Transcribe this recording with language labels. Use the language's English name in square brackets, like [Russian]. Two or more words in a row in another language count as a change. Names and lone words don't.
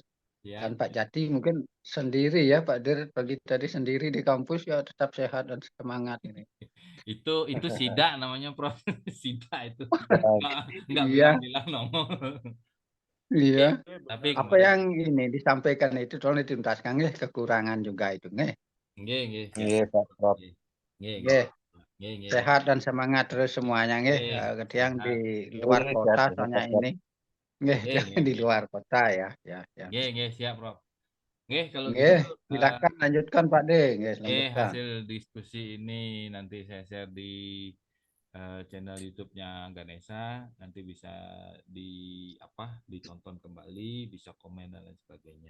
[Indonesian] Dan Pak Jati mungkin sendiri ya Pak Dir, pagi tadi sendiri di kampus ya tetap sehat dan semangat ini. Itu SIDA namanya Prof. SIDA itu. Enggak Iya. bilang-bilang nomor. Iya. Tapi apa yang ini disampaikan itu tolong dituntaskan ya, kekurangan juga itu nggih. Nggih. Nggih Pak Prof. Nggih. Sehat dan semangat terus semuanya nggih. Yang di luar kota soalnya ini. Nggih, jangan di luar kota ya. Nggih, siap Prof. Nggih, kalau nggih, gitu silakan lanjutkan Pak De. Nggih, lanjutkan. hasil diskusi ini nanti saya share di channel YouTube-nya Ganesha, nanti bisa ditonton kembali, bisa komen dan lain sebagainya.